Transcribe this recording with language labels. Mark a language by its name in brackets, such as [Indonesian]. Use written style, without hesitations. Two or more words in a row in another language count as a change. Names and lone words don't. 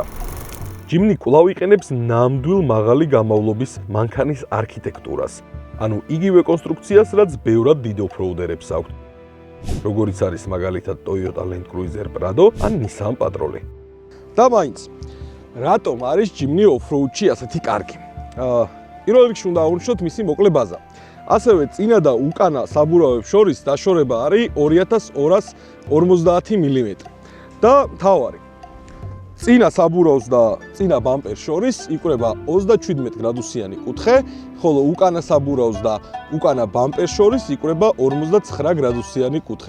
[Georgian] Jimny კვლავ იყენებს ნამდვილ მაღალი გამოვლობის მანქანის არქიტექტურას, ანუ იგივე კონსტრუქციას, რაც ბევრად დიდ ოფროუდერებს აქვთ. როგორიც არის მაგალითად Toyota Land Cruiser Prado ან Nissan Patrol. და მაინც, რატომ არის Jimny off-road-ში ასეთი კარგი? პირველ რიგში უნდა აღვნიშნოთ მისი მოკლე ბაზა. ასევე წინა და უკანა საბურავებს შორის დაშორება არის 2250 მმ. და მთავარი, წინა საბურავს და წინა ბამპერს შორის იკვრება 37 გრადუსიანი კუთხე, ხოლო უკანა საბურავს და უკანა ბამპერს შორის იკვრება 59 გრადუსიანი კუთხე.